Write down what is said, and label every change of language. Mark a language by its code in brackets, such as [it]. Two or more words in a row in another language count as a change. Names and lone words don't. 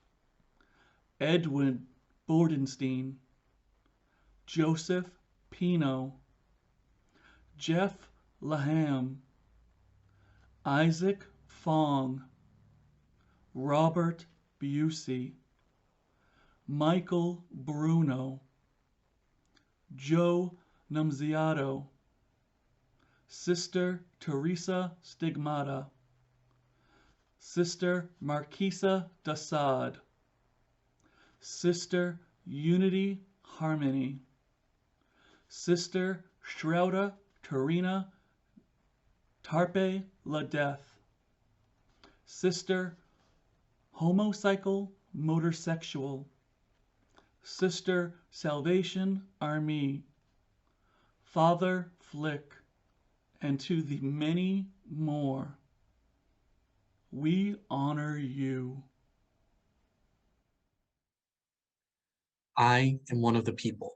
[en] Edwin Bordenstein, Joseph Pino, Jeff Laham, Isaac Fong, Robert Busey, Michael Bruno, Joe Nunziato, Sister Teresa Stigmata, Sister Marquisa Dassad, Sister Unity Harmony, Sister Shrouda Tarina Tarpe La Death, Sister Homocycle Motorsexual, Sister Salvation Army, Father Flick, and to the many more, we honor you. I am one of the people.